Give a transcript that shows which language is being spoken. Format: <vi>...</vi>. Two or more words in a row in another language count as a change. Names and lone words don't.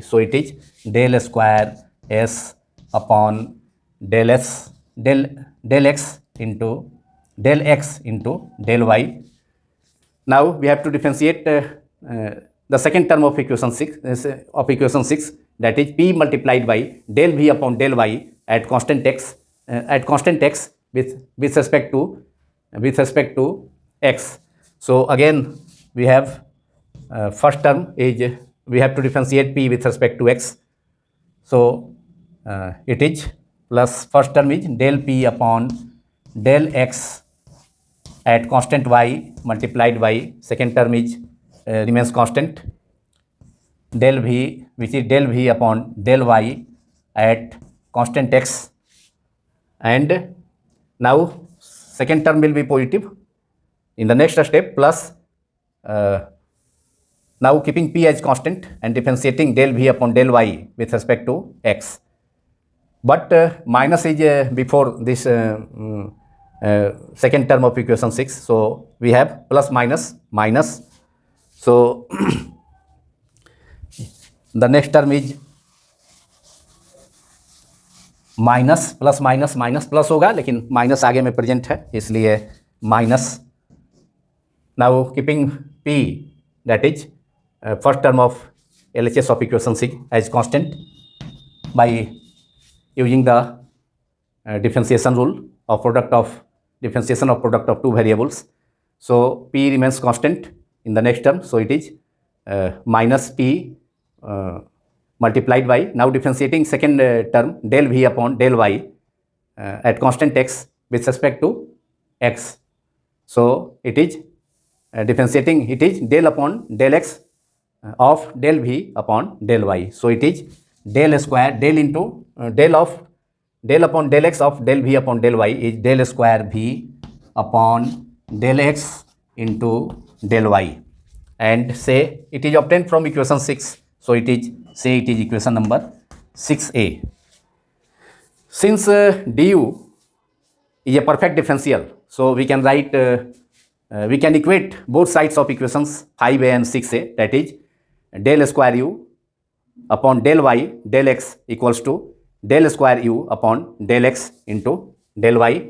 <en>So it is del square s upon del x into del y. Now we have to differentiate the second term of equation 6, that is p multiplied by del v upon del y at constant x with respect to x. So again we have first term is we have to differentiate p with respect to x. So it is plus, first term is del p upon del x at constant y multiplied by, second term is remains constant, del v, which is del v upon del y at constant x, and now second term will be positive in the next step, plus now keeping p as constant and differentiating del v upon del y with respect to x. But minus is before this second term of equation 6. So we have plus minus minus. So the next term is minus plus minus minus plus</en> <hi>होगा, लेकिन</hi> <en>माइनस</en> <hi>आगे में</hi> <en>प्रेजेंट</en> <hi>है इसलिए</hi> <en>माइनस. now keeping p, that is first term of LHS of equation 6 as constant by using the differentiation rule of differentiation of product of two variables. So p remains constant in the next term, so it is minus p multiplied by, now differentiating second term del v upon del y at constant x with respect to x. So it is differentiating, it is del upon del x of del v upon del y. So it is del square, del into del upon del x of del v upon del y is del square v upon del x into del y, and say it is obtained from equation 6. So it is, say it is equation number 6a. Since du is a perfect differential, so we can write, we can equate both sides of equations 5a and 6a, that is del square u upon del y del x equals to del square u upon del x into del y.</en>